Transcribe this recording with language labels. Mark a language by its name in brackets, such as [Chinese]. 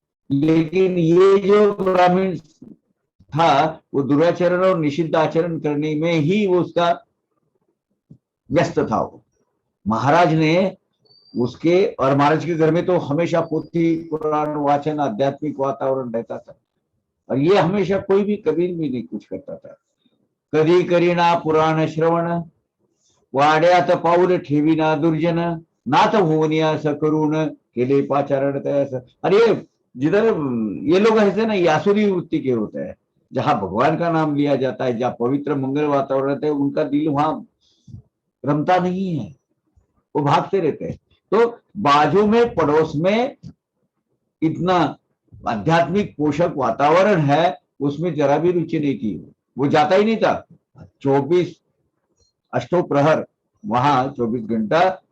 [Hindi] लेकिन ये जो ब्राह्मण था वो दुराचरण और निषिद्ध आचरण करने में ही वो उसका व्यस्त था। वो महाराज ने उसके, और महाराज के घर में तो हमेशा पोथी पुराण वाचन, आध्यात्मिक वातावरण रहता था, और ये हमेशा कोई भी कभी भी नहीं कुछ करता था। [Marathi] कधी करीना पुराण श्रवण, वाड्यात पाऊल ठेवीना दुर्जन, नाथ भुवनिया सकरून केले पाचारण तयास। [Hindi] अरे जिधर ये लोग ऐसे ना यासुरी वृत्ति के होते हैं, जहां भगवान का नाम लिया जाता है, जहां पवित्र मंगल वातावरण रहता है, उनका दिल वहां रमता नहीं है, वो भागते रहते हैं। तो बाजू में पड़ोस में इतना आध्यात्मिक पोषक वातावरण है, उसमें जरा भी रुचि नहीं थी, वो जाता ही नहीं था। 24 अष्टो प्रहर वहां 24 घंटा